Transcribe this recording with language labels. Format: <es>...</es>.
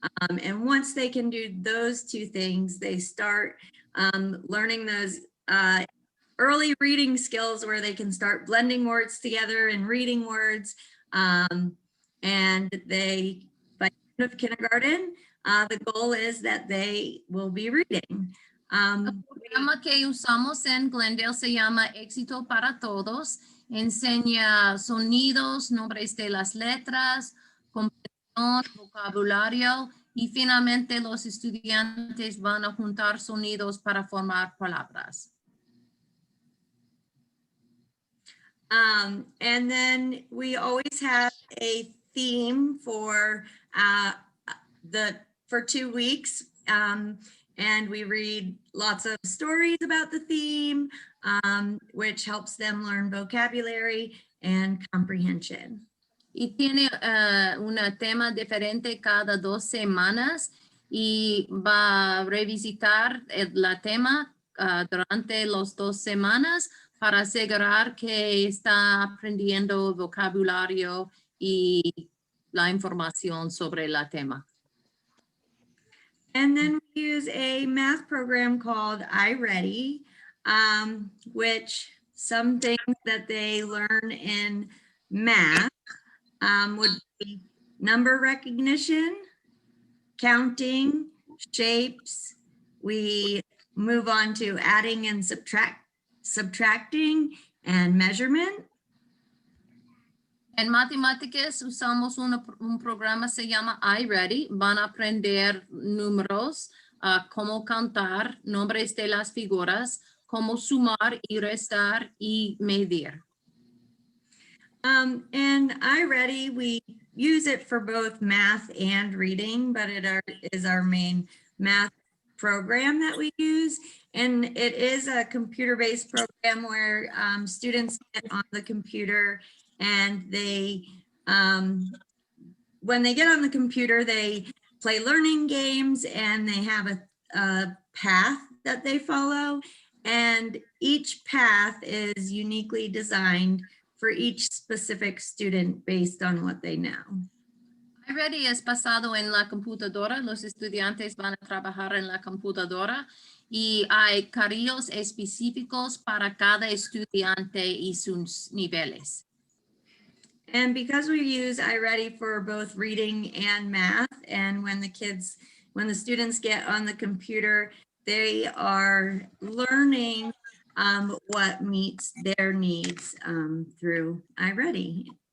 <en>And once they can do those 2 things, they start learning those early reading skills where they can start blending words together and reading words. And they, by the end of kindergarten, the goal is that they will be reading.</en> <es>El programa que usamos en Glendale se llama Éxito para Todos. Enseña sonidos, nombres de las letras, comprensión, vocabulario y finalmente los estudiantes van a juntar sonidos para formar palabras.</es> <en>And then we always have a theme for 2 weeks. And we read lots of stories about the theme, which helps them learn vocabulary and comprehension.</en> <es>Y tiene un tema diferente cada 2 semanas y va a revisitar el tema durante las 2 semanas para asegurar que está aprendiendo vocabulario y la información sobre el tema.</es> <en>And then we use a math program called iReady, which some things that they learn in math would be number recognition, counting, shapes. We move on to adding and subtracting and measurement.</en> <es>En matemáticas usamos un programa se llama iReady. Van a aprender números, cómo contar, nombres de las figuras, cómo sumar y restar y medir.</es> <en>And iReady, we use it for both math and reading, but it is our main math program that we use. And it is a computer-based program where students get on the computer and they, when they get on the computer, they play learning games and they have a path that they follow. And each path is uniquely designed for each specific student based on what they know.</en> <es>iReady es basado en la computadora. Los estudiantes van a trabajar en la computadora y hay carriles específicos para cada estudiante y sus niveles.</es> <en>And because we use iReady for both reading and math, and when the students get on the computer, they are learning what meets their needs through iReady.</en>